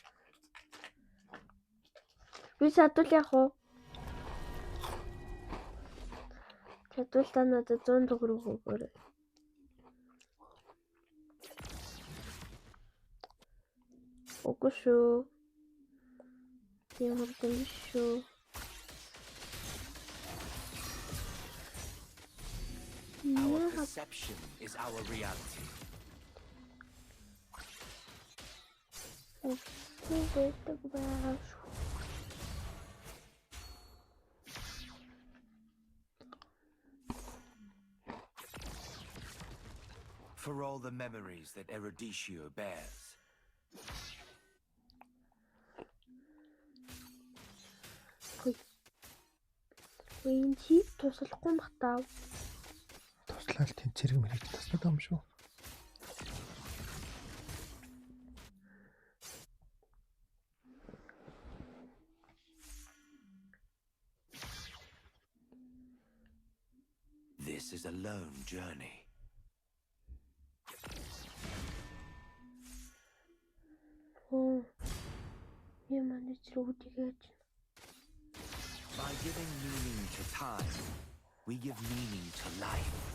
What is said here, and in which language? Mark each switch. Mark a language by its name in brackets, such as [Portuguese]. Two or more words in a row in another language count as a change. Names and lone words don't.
[Mongolian] Би садвал яах вэ? Садвал та надад 100 төгрөг өгөөрэй. Үгүй шүү. Тийм хурдан шүү. [English] Our perception is our reality. For all the memories that Eruditio bears. [Mongolian] Чи туслахгүй махтав. Туслал тийм зэрэг мэрэг туслаад юм шүү. [English] This is a lone journey. By giving meaning to time, we give meaning to life.